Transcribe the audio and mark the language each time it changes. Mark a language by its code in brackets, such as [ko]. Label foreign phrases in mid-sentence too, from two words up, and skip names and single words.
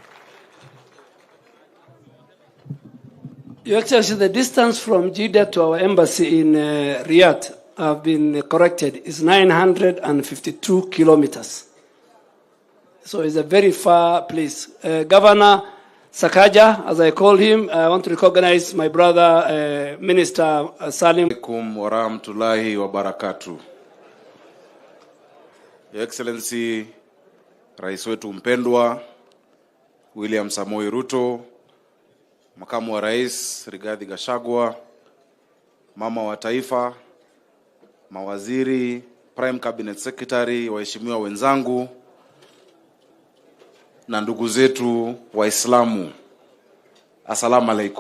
[en] Your Excellency, the distance from Jeddah to our embassy in Riyadh have been corrected. It's 952 kilometers. So it's a very far place. Governor Sakaja, as I call him, I want to recognize my brother, Minister Salim. [ar] عليكم ورحمة الله وبركاته. [en] Your Excellency [sw] Rais wetu mpendwa William Samoei Ruto, Makamu wa Rais Rigathi Gachagua, Mama wa Taifa, mawaziri, [en] Prime Cabinet Secretary, [sw] waheshimiwa wenzangu na ndugu zetu Waislamu, [ar] السلام عليكم.